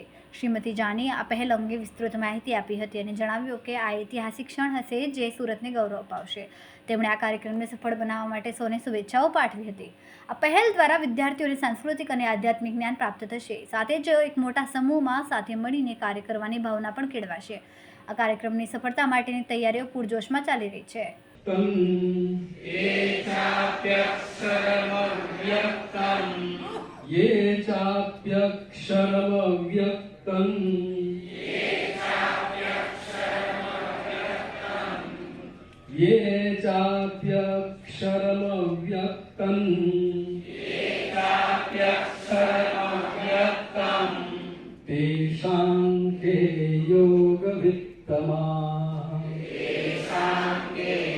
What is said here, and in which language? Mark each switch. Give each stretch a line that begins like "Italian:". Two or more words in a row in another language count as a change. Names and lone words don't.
Gujarati: શ્રીમતી જાનીએ આ પહેલ અંગે વિસ્તૃત માહિતી આપી હતી અને જણાવ્યું કે આ ઐતિહાસિક ક્ષણ હશે જે સુરતને ગૌરવ અપાવશે। તેમણે આ કાર્યક્રમને સફળ બનાવવા માટે સૌને શુભેચ્છાઓ પાઠવી હતી। આ પહેલ દ્વારા વિદ્યાર્થીઓને સાંસ્કૃતિક અને આધ્યાત્મિક જ્ઞાન પ્રાપ્ત થશે, સાથે જ એક મોટા સમૂહમાં સાથે મળીને કાર્ય કરવાની ભાવના પણ કેળવાશે। આ કાર્યક્રમની સફળતા માટેની તૈયારીઓ પૂરજોશમાં ચાલી રહી છે।
Sanskrit: ये चाप्यक्षरमव्यक्तम् ये चाप्यक्षरमव्यक्तम् तेषां के योगवित्तमाः तेषां के